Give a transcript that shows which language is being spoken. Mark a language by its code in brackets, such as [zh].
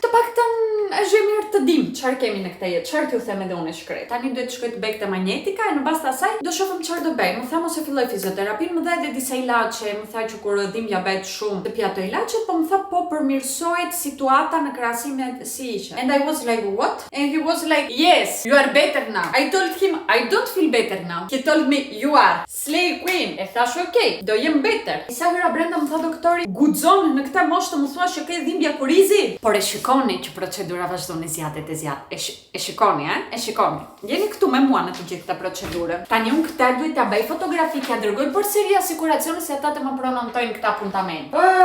[sq] Të paktën është mirë të dim çfarë kemi në këtë jetë. Çfarë t'ju them edhe unë shkret. Tani duhet të shkoj të bëj këtë magnetika e në bazë të asaj do shohim çfarë do bëj. Më tha mos e filloj fizioterapinë, më dha edhe disa ilaçe, më tha që kur dhimbja bëhet shumë të pi ato ilaçet, po më tha po përmirësohet situata në krahasim me si ishte. [en] And I was like what? And he was like yes, you are better now. I told him I don't feel better now. He told me you are slay queen. [sq] E thash okay, do jem better. Isa hyra brenda më tha doktori, guxon në këtë moshë të më thuash që ke dhimbja kurizi. Por e shikoni që procedura vazhdon e zjatet. E shikoni, e shikoni. Jeni këtu me mua në të gjithë këtë procedurë. Tani unë këtë duhet ta bëj fotografi, t'ja dërgoj përsëri asiguracionin se ata të më pronontojnë këtë apuntament.